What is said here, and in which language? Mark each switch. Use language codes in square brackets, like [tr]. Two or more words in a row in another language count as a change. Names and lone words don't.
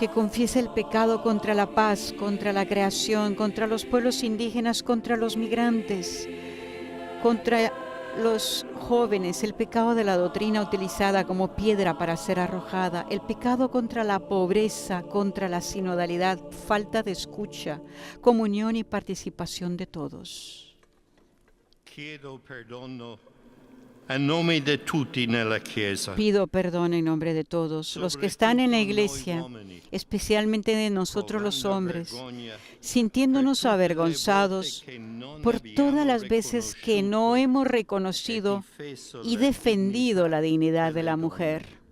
[es] que confiesa el pecado contra la paz, contra la creación, contra los pueblos indígenas, contra los migrantes, contra los jóvenes, el pecado de la doctrina utilizada como piedra para ser arrojada, el pecado contra la pobreza, contra la sinodalidad, falta de escucha, comunión y participación de todos. [it] Chiedo perdono a nome de tutti nella Chiesa. [es] Pido perdón en nombre de todos los que están en la iglesia, especialmente de nosotros los hombres, sintiéndonos avergonzados por todas las veces que no hemos reconocido y defendido la dignidad de la mujer,